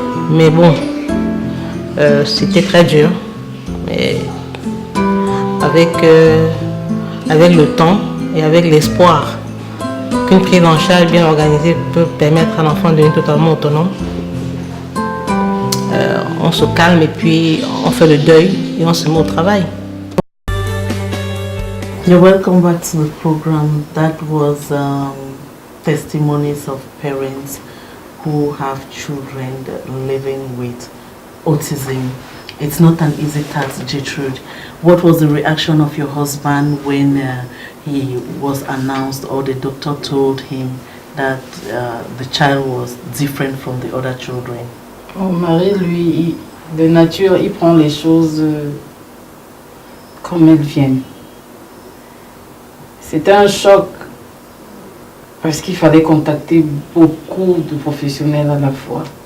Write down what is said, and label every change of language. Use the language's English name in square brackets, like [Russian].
[French] Mais bon, c'était très dur. Mais avec le temps et avec l'espoir qu'une prise en charge bien organisée peut permettre à l'enfant de devenir totalement autonome, on se calme et puis on fait le deuil et on se met au travail. [English] You're welcome back to the program. That was testimonies of parents who have children living with autism. It's not an easy task, Gertrude. What was the reaction of your husband when he was announced or the doctor told him that the child was different from the other children? [French] Mon mari, lui, de nature, il prend les choses comme elles viennent. C'était un choc parce qu'il fallait contacter beaucoup de professionnels à la fois.